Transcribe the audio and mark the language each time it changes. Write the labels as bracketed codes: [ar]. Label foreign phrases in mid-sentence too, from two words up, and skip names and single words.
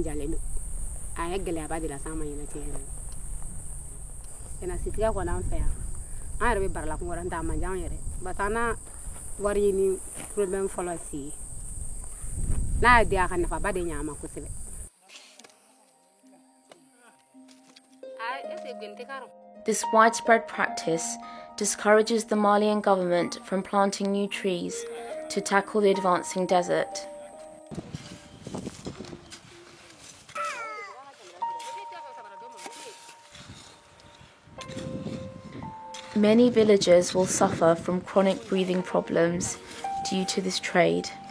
[bm] jalen do ay gɛlɛya ba de la sama yɛlɛ cɛ yɛrɛ ena sitiya kɔni an fɛ yan an yɛrɛ bɛ barala ngora nta man jan yɛrɛ batana wari ni problem fɔlɔ si n'a di a ka nafa ba de ɲa ma kosɛbɛ [en] This widespread practice discourages the Malian government from planting new trees to tackle the advancing desert. Many villagers will suffer from chronic breathing problems due to this trade.